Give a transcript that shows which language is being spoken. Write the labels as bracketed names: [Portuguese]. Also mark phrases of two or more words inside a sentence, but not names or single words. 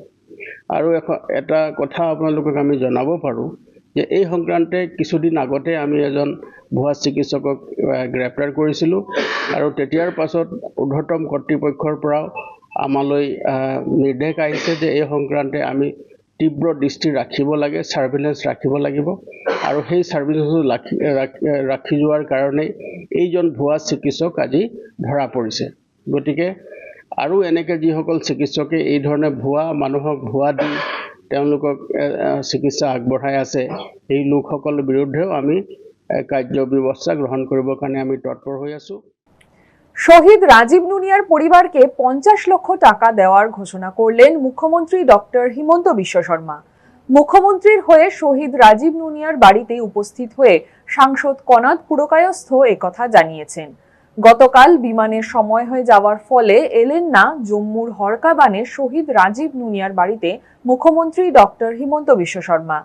[Assamese] আৰু এটা কথা আপোনালোকক আমি জনাব পাৰোঁ যে এই সংক্ৰান্তে কিছুদিন আগতে আমি এজন ভুৱা চিকিৎসকক গ্ৰেপ্তাৰ কৰিছিলোঁ আৰু তেতিয়াৰ পাছত ঊৰ্ধ্বতম কৰ্তৃপক্ষৰ পৰাও আমালৈ নিৰ্দেশ আহিছে যে এই সংক্ৰান্তে আমি তীব্ৰ দৃষ্টি ৰাখিব লাগে, ছাৰ্ভিলেঞ্চ ৰাখিব লাগিব আৰু সেই ছাৰ্ভিলেঞ্চ ৰাখি যোৱাৰ কাৰণেই এইজন ভুৱা চিকিৎসক আজি ধৰা পৰিছে। গতিকে আৰু এনেকৈ যিসকল চিকিৎসকে এই ধৰণে ভুৱা মানুহক ভুৱা দি তেওঁলোকক চিকিৎসা আগবঢ়াই আছে, এই লোকসকলৰ বিৰুদ্ধেও আমি কাৰ্য ব্যৱস্থা গ্ৰহণ কৰিবৰ কাৰণে আমি তৎপৰ হৈ আছোঁ। [Bangla] শহীদ রাজীব নুনিয়ার পরিবারকে 50 লক্ষ টাকা দেওয়ার ঘোষণা করলেন মুখ্যমন্ত্রী ডক্টর হিমন্ত বিশ্ব শর্মা। মুখ্যমন্ত্রীর হয়ে শহীদ রাজীব নুনিয়ার বাড়িতে উপস্থিত হয়ে সাংসদ কনাদ পুরকায়স্থ একথা জানিয়েছেন। গতকাল বিমানের সময় হয়ে যাওয়ার ফলে এলেন না জম্মুর হরকাবানে শহীদ রাজীব নুনিয়ার বাড়িতে মুখ্যমন্ত্রী ডক্টর হিমন্ত বিশ্ব শর্মা।